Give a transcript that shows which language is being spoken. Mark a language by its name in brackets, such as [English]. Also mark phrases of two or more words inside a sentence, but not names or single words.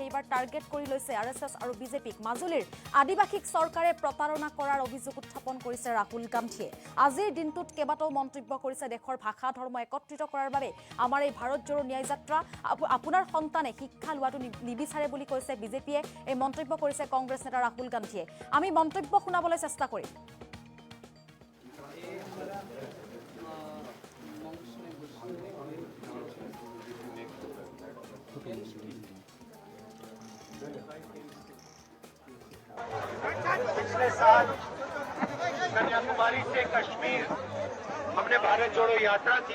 [Assamese] এইবাৰ টাৰ্গেট কৰি লৈছে আৰএছএছ আৰু বিজেপিক। মাজুলীৰ আদিবাসীক চৰকাৰে প্ৰতাৰণা কৰাৰ অভিযোগ উত্থাপন কৰিছে ৰাহুল গান্ধীয়ে। আজিৰ দিনটোত কেইবাটাও মন্তব্য কৰিছে। দেশৰ ভাষা ধৰ্ম একত্ৰিত কৰাৰ বাবে আমাৰ এই ভাৰত জোৰো ন্যায় যাত্ৰা। আপোনাৰ সন্তানে শিক্ষা লোৱাটো নিবিচাৰে বুলি কৈছে বিজেপিয়ে। এই মন্তব্য কৰিছে কংগ্ৰেছ নেতা ৰাহুল গান্ধীয়ে। আমি মন্তব্য শুনাবলৈ চেষ্টা কৰিম। [Hindi] पिछले साल कन्याकुमारी से कश्मीर हमने भारत जोड़ो यात्रा की।